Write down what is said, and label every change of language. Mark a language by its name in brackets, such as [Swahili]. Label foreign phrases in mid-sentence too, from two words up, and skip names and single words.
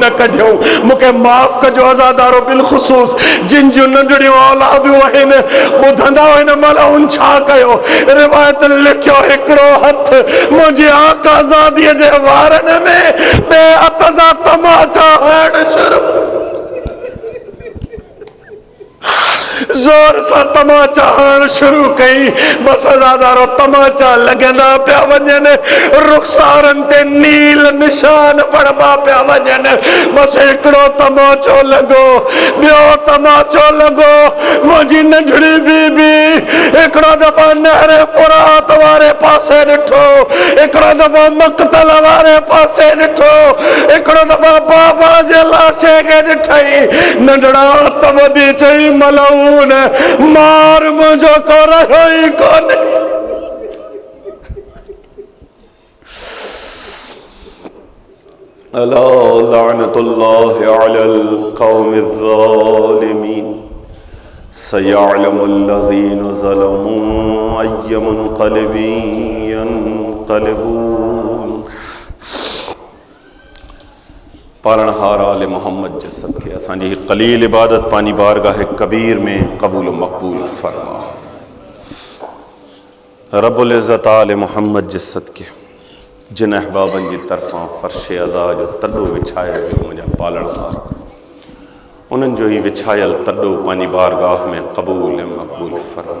[Sindhi] न कजूं मुके माफ कजो अज़ादारो बिलखुसूस जिन जो नंढड़ियों औलादूं आहिनि ॿुधंदा आहिनि मला उन छा कयो रिवायत लिखियो हिकिड़ो हथ मुंहिंजी आका ज़ादीअ जे वारनि में ॿिए हथ सां तमाचा हणणु शुरू जोर सा तमाचा हण शुरू कई बस अज़ादारो तमाचा लगंदा पिया वञनि रुखसारनि ते नील निशान पड़बा पिया वञनि बस हिकिड़ो तमाचो लॻो ॿियो तमाचो लॻो मुंहिंजी नंढड़ी बीबी हिकिड़ो दफ़ा नहर फुरात वारे पासे ॾिठो हिकिड़ो दफ़ा मक़तल वारे पासे ॾिठो हिकिड़ो दफ़ा बाबा जे लाशे खे ॾिठई नंढड़ा हथ ॿधी चई मलऊ मार मुझो को रहो ही कोने [Arabic] ألا لعنة الله على القوم الظالمين سيعلم الذين ظلموا أي منقلب ينقلبون. [Sindhi] पालनहार आले मोहम्मद जे सदके असांजी कलील इबादत पानी बारगाह कबीर में कबूल मकबूल फरमा। रब्बुल इज़्ज़त आले मोहम्मद जे सदके जिन अहबाबनि जी तरफ़ां फ़र्श अज़ा जो तॾो विछायो वियो मुंहिंजा पालनहार उन्हनि जो ही विछायल तॾो पानी बारगाह में कबूल मकबूल फरमा।